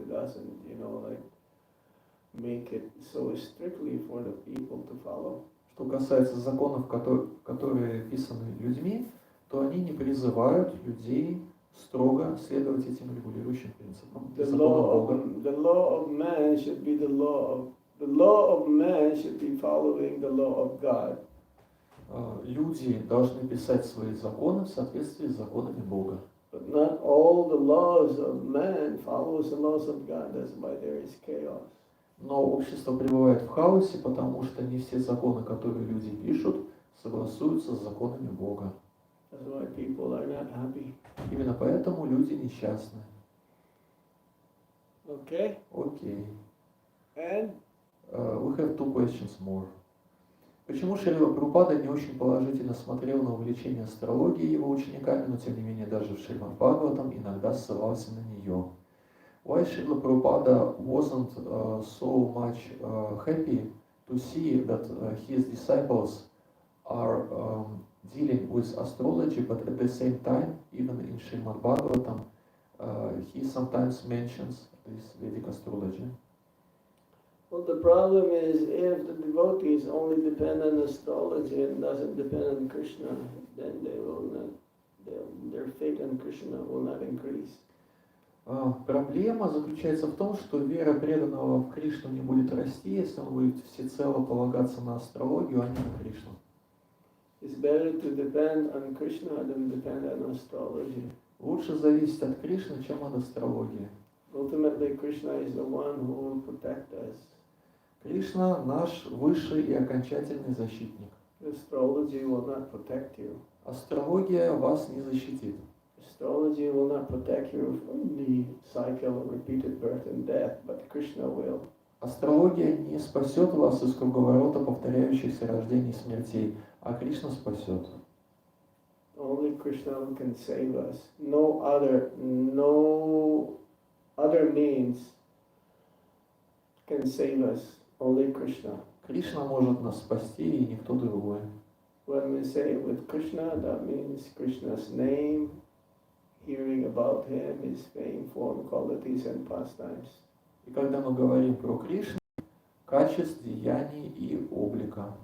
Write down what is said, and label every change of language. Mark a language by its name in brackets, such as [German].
[English] It doesn't, make it so strictly for the people to follow. [Russian] Что касается законов, которые писаны людьми, то они не призывают людей строго следовать этим регулирующим принципам. [English] The law of man should be the law of man should be following the law of God. [Russian] Люди должны писать свои законы в соответствии с законами Бога. [English] But not all the laws of man follows the laws of God. That's why there is chaos. [Russian] Но общество пребывает в хаосе, потому что не все законы, которые люди пишут, согласуются с законами Бога. [English] That's why people are not happy. [Russian] Именно поэтому люди несчастны. [English] Okay? [Russian] Окей. [English] And We have two questions more. [Russian] Почему Шрила Прабхупада не очень положительно смотрел на увлечение астрологией его учениками, но тем не менее даже в Шримад Бхагаватам иногда ссылался на нее? [English] Why Srila Prabhupada wasn't so much happy to see that his disciples are dealing with astrology, but at the same time, even in Srimad Bhagavatam, he sometimes mentions this Vedic astrology. well, the problem is if the devotees only depend on astrology and doesn't depend on Krishna, then they will not. Their faith in Krishna will not increase. [Russian] Проблема заключается в том, что вера преданного в Кришну не будет расти, если он будет всецело полагаться на астрологию, а не на Кришну. [English] It's better to depend on Krishna than depend on astrology. [Russian] Лучше зависеть от Кришны, чем от астрологии. [English] Ultimately, Krishna is the one who will protect us. [Russian] Кришна наш высший и окончательный защитник. [English] Astrology will not protect you. [Russian] Астрология вас не защитит. [English] Astrology will not protect you from the cycle of repeated birth and death, but Krishna will. [Russian] Астрология не спасет вас из круговорота повторяющихся рождений и смертей, а Кришна спасет. [English] Only Krishna can save us. No other means can save us. Only Krishna. [Russian] Кришна может нас спасти, и никто другой. [English] When we say with Krishna, that means Krishna's name, hearing about him, his fame, form, qualities, and pastimes. [Russian] И когда мы говорим про Кришну, качеств, деяний и облика.